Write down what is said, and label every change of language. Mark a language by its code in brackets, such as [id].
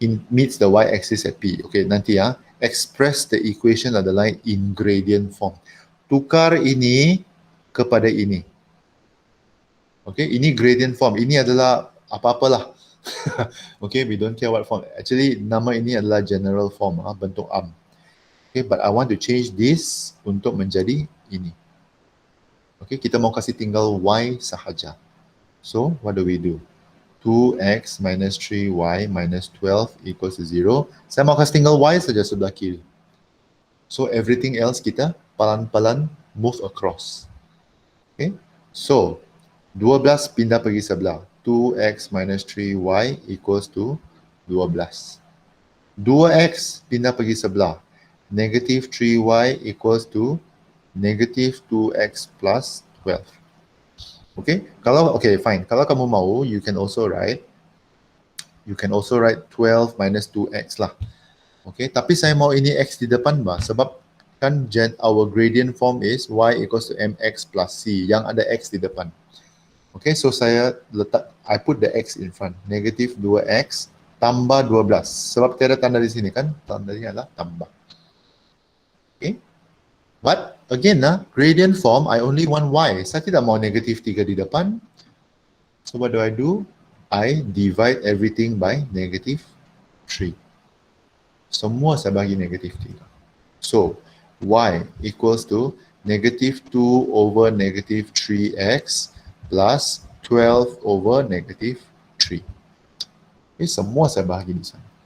[en] meets the y-axis at P. Okay, nanti express the equation of the line in gradient form. [ms] Tukar ini kepada ini. Okay, ini gradient form. Ini adalah apa-apalah. Okay, [en] we don't care what form. [ms] Actually, nama ini adalah general form, bentuk am. [en] Okay, but I want to change this [ms] untuk menjadi ini. Okay, kita mau kasih tinggal y sahaja. [en] So, what do we do? 2x minus 3y minus 12 equals to 0. [ms] Saya mau kasih tinggal y saja sebelah kiri. [en] So, everything else [ms] kita pelan-pelan [en] move across. [ms] Okay, so 12 pindah pergi sebelah. [en] 2x minus 3y equals to 12. [ms] 2x pindah pergi sebelah. [en] Negative 3y equals to negative 2x plus 12. Okay, fine. [ms] Kalau kamu mau, [en] you can also write 12 minus 2x lah. [ms] Okay, tapi saya mau ini x di depan bah, sebab kan [en] our gradient form is y equals to mx plus c, [ms] yang ada x di depan. [en] Okay, so I put the x in front. Negative 2x tambah 12. [ms] Sebab tiada tanda di sini kan, tandanya adalah tambah. [en] Okay, but again gradient form, I only want y. [ms] Saya tidak mau negative 3 di depan. [en] So what do? I divide everything by negative 3. [ms] Semua saya bagi negative 3. [en] So y equals to negative 2 over negative 3x plus 12 over negative 3. [ms] Okay, semua saya bahagi di sana.